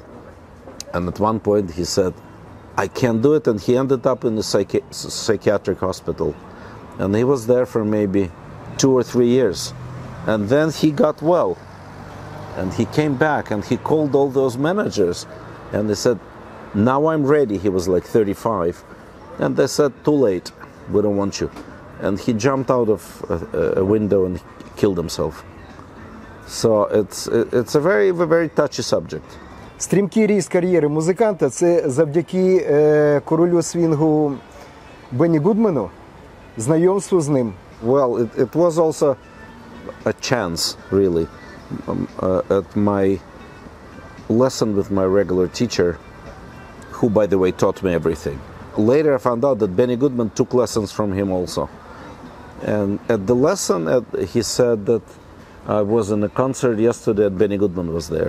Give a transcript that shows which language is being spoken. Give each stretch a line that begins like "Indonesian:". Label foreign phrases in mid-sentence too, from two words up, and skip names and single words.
English: And at one point he said, I can't do it, and he ended up in a psychiatric hospital, and he was there for maybe 2 or 3 years, and then he got well, and he came back, and he called all those managers, and they said, now I'm ready. He was like 35, and they said, too late, we don't want you. And he jumped out of a window and killed himself. So it's a very, very touchy subject.
Ukrainian: Стрімкий ріст кар'єри музиканта – це завдяки королю свінгу Бенні Гудмену, знайомству з ним.
English: Well, it was also a chance, really. At my lesson with my regular teacher, who, by the way, taught me everything. Later I found out that Benny Goodman took lessons from him also. And at the lesson, he said that I was in a concert yesterday and Benny Goodman was there.